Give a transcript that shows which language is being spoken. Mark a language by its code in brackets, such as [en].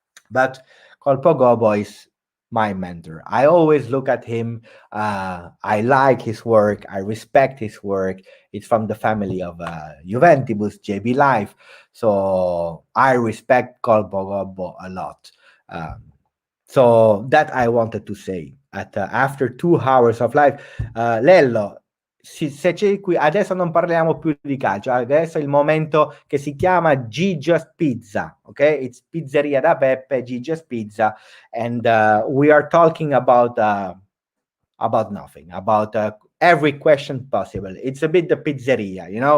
[en] But Colpo Gobo is my mentor. I always look at him. I like his work. I respect his work. It's from the family of Juventus, JB Life. So I respect Colpo Gobo a lot. So that I wanted to say. After 2 hours of life, [it] Lello, se c'è qui, adesso non parliamo più di calcio, adesso è il momento che si chiama Gigi's Pizza, ok? [en] It's Pizzeria da Peppe, Gigi's Pizza, and we are talking about nothing, about every question possible. It's a bit the pizzeria,